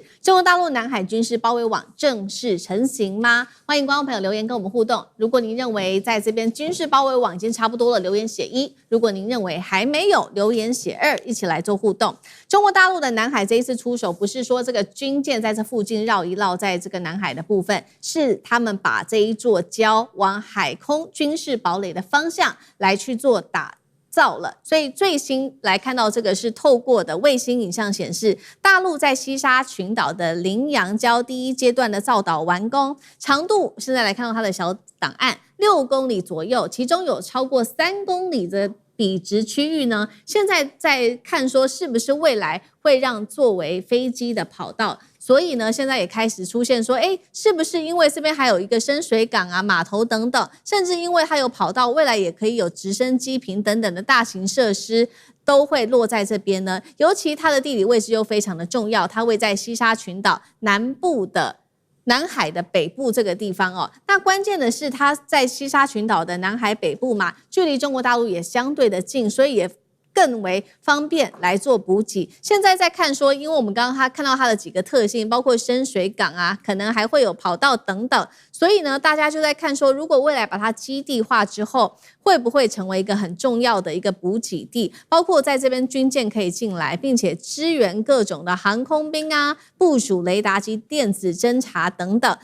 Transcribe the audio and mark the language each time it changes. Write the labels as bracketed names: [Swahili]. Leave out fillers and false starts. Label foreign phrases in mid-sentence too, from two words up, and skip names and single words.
[Chinese] 中國大陸南海軍事包圍網正式成型嗎？歡迎觀眾朋友留言跟我們互動。如果您認為在這邊軍事包圍網已經差不多了，留言寫1；如果您認為還沒有，留言寫2，一起來做互動。中國大陸的南海這一次出手，不是說這個軍艦在這附近繞一繞，在這個南海的部分，是他們把這一座礁往海空軍事堡壘的方向來去做打造了。所以最新來看到這個是透過的衛星影像顯示，大陸在西沙群島的羚羊礁第一階段的造島完工，長度現在來看到它的小檔案6公里左右，其中有超過3公里的筆直區域呢，現在在看說是不是未來會讓作為飛機的跑道。所以呢，現在也開始出現說，是不是因為這邊還有一個深水港啊、碼頭等等，甚至因為它有跑道，未來也可以有直升機坪等等的大型設施都會落在這邊呢？尤其它的地理位置又非常的重要，它位在西沙群島南部的南海的北部這個地方哦。那關鍵的是，它在西沙群島的南海北部嘛，距離中國大陸也相對的近，所以也更為方便來做補給。現在在看說，因為我們剛剛看到它的幾個特性，包括深水港啊，可能還會有跑道等等， 所以呢，大家就在看說，如果未來把它基地化之後，會不會成為一個很重要的一個補給地？包括在這邊軍艦可以進來，並且支援各種的航空兵啊，部署雷達及電子偵察等等。